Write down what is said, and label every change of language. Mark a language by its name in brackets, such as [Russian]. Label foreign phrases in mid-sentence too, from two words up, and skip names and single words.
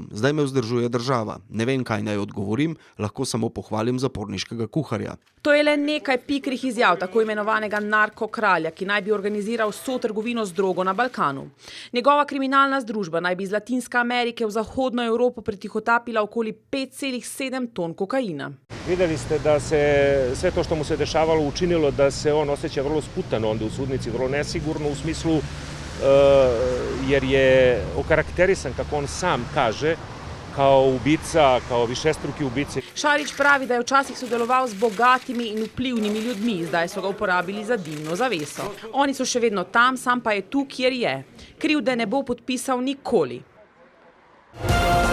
[Slovenian] Zdaj me vzdržuje država. Ne vem, kaj naj odgovorim, lahko samo pohvalim zaporniškega kuharja. To je le nekaj pikrih izjav tako imenovanega narkokralja, ki naj bi organiziral vso trgovino z drogo na Balkanu. Njegova kriminalna združba naj bi iz Latinske Amerike v zahodno Evropo pretihotapila okoli 5,7 ton kokaina. [Bosnian] Videli ste da se sve to što mu se dešavalo učinilo da se on osjeća vrlo sputano onda u sudnici, vrlo nesigurno u smislu jer je okarakterisan, kako on sam kaže, kao ubica, kao višestruki ubici. [Slovenian] Šarić pravi, da je včasih sodeloval z bogatimi in vplivnimi ljudmi, zdaj so ga uporabili za dimno zaveso. Oni so še vedno tam, sam pa je tu, kjer je. Krivde ne bo podpisal nikoli.